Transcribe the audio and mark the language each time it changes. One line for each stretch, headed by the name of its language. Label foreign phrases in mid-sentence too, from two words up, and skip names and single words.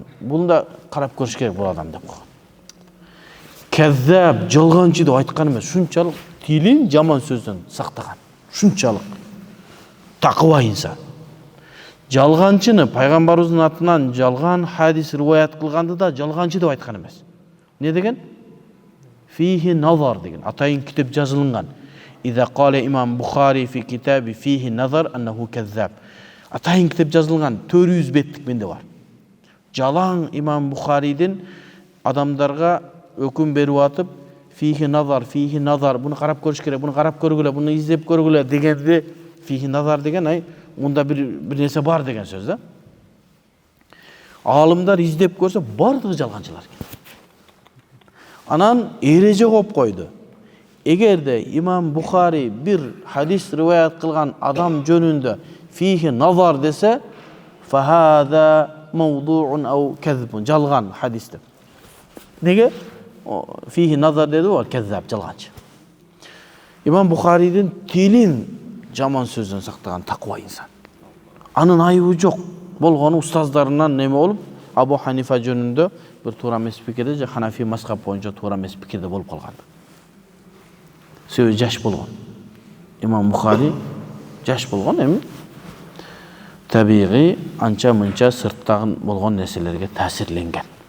Kyrgyz: Буну да карап көрүш керек бул адам деп койгон. Каззаб, жалганчы деп айткан эмес, шунчалык тилин жаман сөздөн сактаган. Шунчалык такыба инсан. Жалганчыны пайгамбарыбыздын атынан жалган хадис риваят кылганды да жалганчы деп айткан эмес. Не деген?
Arabic: فيه نظر
Kyrgyz: деген. Атайын китеп жазылган.
Arabic: إذا قال الإمام البخاري في كتابه فيه نظر أنه كذاب.
Kyrgyz: Атайын китеп жазылган 400 беттик менде бар. Жалаң имам Бухаридин адамдарга өкүм берип атып,
Arabic: فيه نظر,
Kyrgyz: буну карап көрүш керек, буну карап көргүлө, буну издеп көргүлө дегенде
Arabic: فيه نظر
Kyrgyz: деген мында бир нерсе бар деген сөз да. Алымдар издеп көрсө бардыгы жалганчылар экен. Анан эреже коюп койду. Эгерде имам Бухари бир хадис риваят кылган адам жөнүндө
Arabic: فيه نظر
Kyrgyz: dese
Arabic: فهذا موضوع أو كذب,
Kyrgyz: жалган hadis деп. Неге?
Arabic: فيه نظر
Kyrgyz: dedi o kezzab, жалганчы. İmam Bukhari'nin tilin жаман сөздөн сактаган таква инсан. Анын айыбы жок. Болгону устаздарынан неме болуп, Абу Ханифа жөнүндө bir туура эмес пикирде же Ханафи мазхаб боюнча туура эмес пикирде болуп калган. Сөзү жаш болгон. İmam Bukhari жаш болгон, эми табигый анча мынча сырттагы болгон нерселерге таасирленген.